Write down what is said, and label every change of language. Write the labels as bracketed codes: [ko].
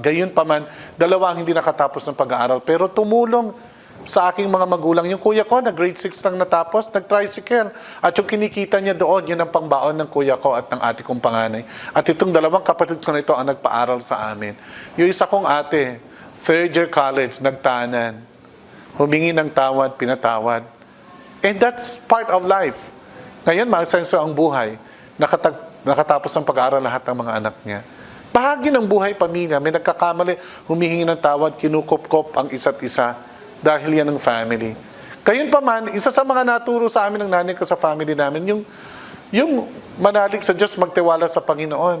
[tl] Gayon pa man, 2 ang hindi nakatapos ng pag-aaral. Pero tumulong sa aking mga magulang. Yung kuya ko, na grade 6 lang natapos, nag-tricycle. At yung kinikita niya doon, yun ang pangbaon ng kuya ko at ng ate kong panganay. At itong 2 kapatid ko na ito ang nagpaaral sa amin. Yung isa kong ate, 3rd year college, nagtanan. Humingi ng tawad, pinatawad. [en] And that's part of life. [tl] Ngayon, maasenso ang buhay. Nakatapos ng pag-aaral lahat ng mga anak niya. Bahagi ng buhay pamilya. May nagkakamali, humihingi ng tawad, kinukop-kop ang isa't isa dahil yan ang family. Gayon pa man, isa sa mga naturo sa amin ng nanay ko sa family namin, yung manalig sa Diyos, magtiwala sa Panginoon.